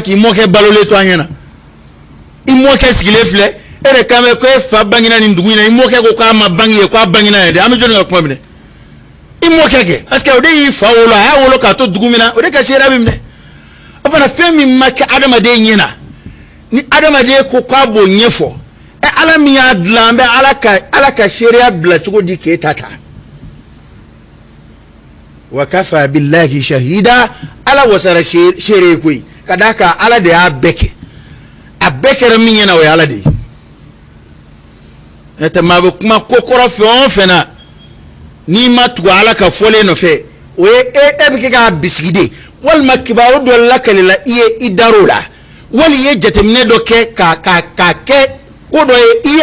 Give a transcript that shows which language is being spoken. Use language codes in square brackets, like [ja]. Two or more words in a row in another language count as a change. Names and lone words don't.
[bm] k'i mɔkɛ balolen to an ɲɛna i mɔkɛ sigilen filɛ e de kan bɛ ko e fa bangena nin dugu in na i mɔkɛ ko k'a ma bange ye k'a bangena yɛrɛ an bɛ jɔn ka kuma minɛ i mɔkɛ kɛ [fr] parce que [bm] o de y'i fa wolo a y'a wolo k'a to dugu min na o de ka seereya bɛ minɛ o fana fɛn min ma kɛ adamaden ɲɛna ni adamaden ko k'a b'o ɲɛfɔ ala min y'a dilan an bɛ ala ka seereya bila cogo di k'e ta ta [ar] wa kafa billahi shahida [bm] ala wasara seere koyi ka d'a kan ala de y'a bɛɛ kɛ a bɛɛ kɛra min ɲɛna o ye ala de ye n'o tɛ maa bɛ kuma ko kɔrɔ fɛn o fɛn na n'i ma tugu ala ka fɔlen nɔfɛ o ye e bɛ kɛ k'a bisigi de walima kibaru dɔ lakalela i ye i dar'o la wali i ye jateminɛ dɔ kɛ k'a kɛ ko dɔ ye i